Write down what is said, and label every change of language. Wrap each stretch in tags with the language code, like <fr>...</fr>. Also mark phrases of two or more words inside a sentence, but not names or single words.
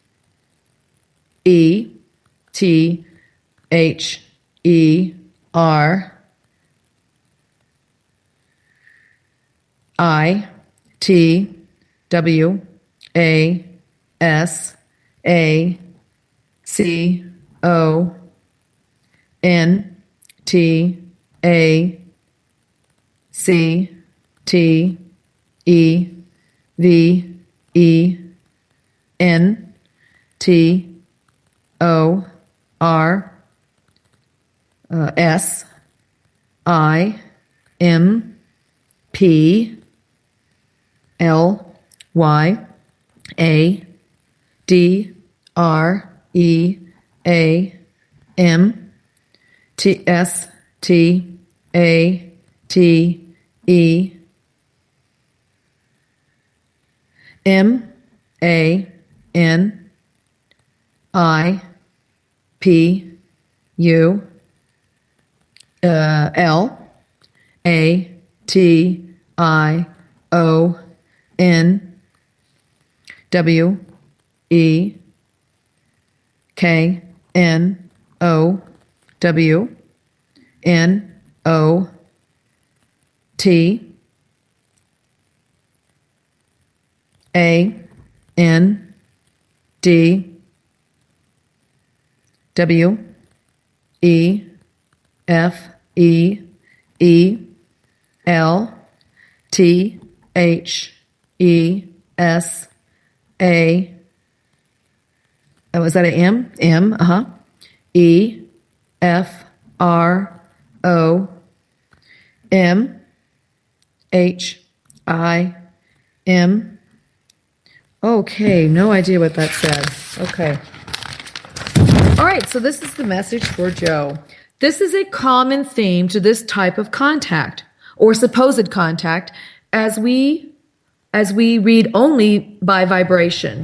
<en>E T H E R I T W A S A C O N T A C T E V E N T O R S I M P L Y A D R E A M T S T A T E M A N I P U L A T I O N W E K N O W N O T A N D W E F E E L T H E S A. Oh, is that an M? M, E F R O M H I M. Okay, no idea what that said. Okay. All right, so this is the message for Joe. This is a common theme to this type of contact or supposed contact as we read only by vibration.</en>